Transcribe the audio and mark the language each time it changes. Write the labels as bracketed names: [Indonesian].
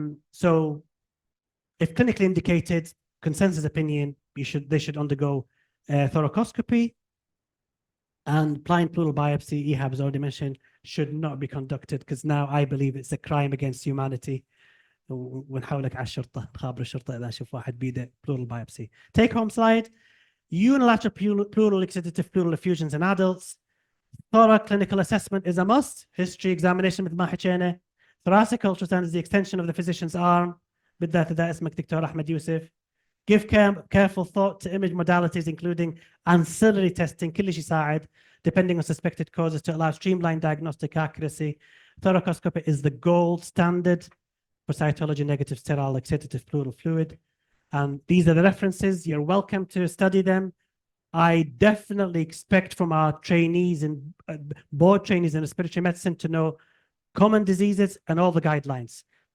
[English] So if clinically indicated, consensus opinion, they should undergo thoracoscopy, and blind pleural biopsy, Ihab has already mentioned, should not be conducted because now I believe it's a crime against humanity. [Arabic] ونحاولك على الشرطة خابر الشرطة إذا شوف واحد بيده pleural biopsy. [English] Take home slide. Unilateral pleural exudative pleural effusions in adults. Thorough clinical assessment is a must. History examination [Arabic] مثل ما حكينا. [English] Thoracic ultrasound is the extension of the physician's arm. [Arabic] بالذات إذا اسمك دكتور أحمد يوسف. [English] Give careful thought to image modalities, including ancillary testing, [Arabic] كلش يساعد, [English] depending on suspected causes to allow streamlined diagnostic accuracy. Thoracoscopy is the gold standard for cytology negative sterile exudative pleural fluid. And these are the references. You're welcome to study them. I definitely expect from our trainees and board trainees in respiratory medicine to know common diseases and all the guidelines.